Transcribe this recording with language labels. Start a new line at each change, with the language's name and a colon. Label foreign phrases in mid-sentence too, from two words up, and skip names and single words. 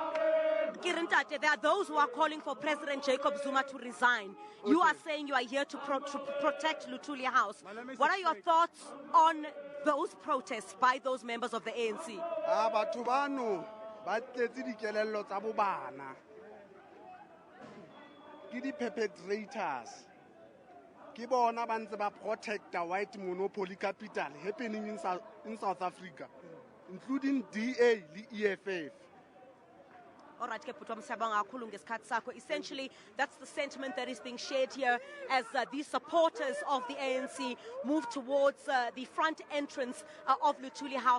English: There are those who are calling for President Jacob Zuma to resign. Okay. You are saying you are here to protect Luthuli House. What are your thoughts on those protests by those members of the ANC? The perpetrators.
Southern Sotho: Ke bona ba ntse
English: ba protect the white monopoly capital happening in South Africa, including DA and EFF. All right, essentially, that's the sentiment that is being shared here as these supporters of the ANC move towards the front entrance of Luthuli House.